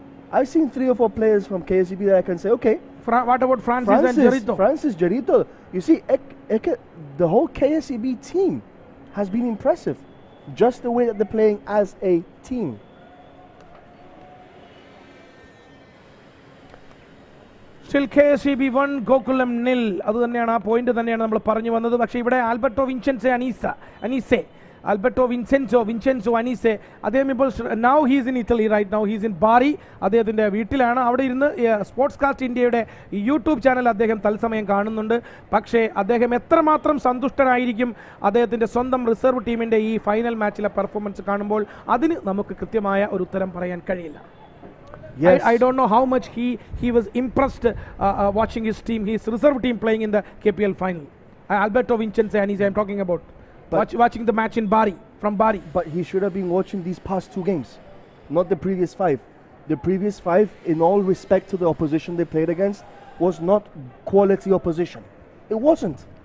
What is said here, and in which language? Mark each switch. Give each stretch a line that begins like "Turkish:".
English: I've seen 3 or 4 players from KSEB that I can say, okay. What about Francis and Jarito? Francis Jarito. You see, the whole KSEB team has been impressive, just the way that they're playing as a team.
Malayalam: Still KSEB 1 Gokulam 0. അത് തന്നെയാണ് ആ point തന്നെയാണ് നമ്മൾ പറഞ്ഞു വന്നത്. പക്ഷേ ഇവിടെ Alberto വിൻസെൻസെ അനീസെ Alberto Vincenzo അനീസെ, അദ്ദേഹം ഇപ്പോൾ
English: now he's in Italy right now he's in Bari,
Malayalam: അദ്ദേഹത്തിൻ്റെ വീട്ടിലാണ്. അവിടെ ഇരുന്ന് സ്പോർട്സ് കാസ്റ്റ് ഇന്ത്യയുടെ യൂട്യൂബ് ചാനൽ അദ്ദേഹം തത്സമയം കാണുന്നുണ്ട്. പക്ഷേ അദ്ദേഹം എത്രമാത്രം സന്തുഷ്ടനായിരിക്കും അദ്ദേഹത്തിൻ്റെ സ്വന്തം റിസർവ് ടീമിൻ്റെ ഈ ഫൈനൽ മാച്ചിലെ പെർഫോമൻസ് കാണുമ്പോൾ, അതിന് നമുക്ക് കൃത്യമായ ഒരു ഉത്തരം പറയാൻ കഴിയില്ല.
English: Yes. I don't know how much he was impressed watching his team, his reserve team playing in the KPL final. Alberto Vincenzo and I'm talking about watching the match in Bari, from Bari. But he should have been watching these past 2 games, not the previous 5. The previous 5, in all respect to the opposition they played against, was not quality opposition. It wasn't.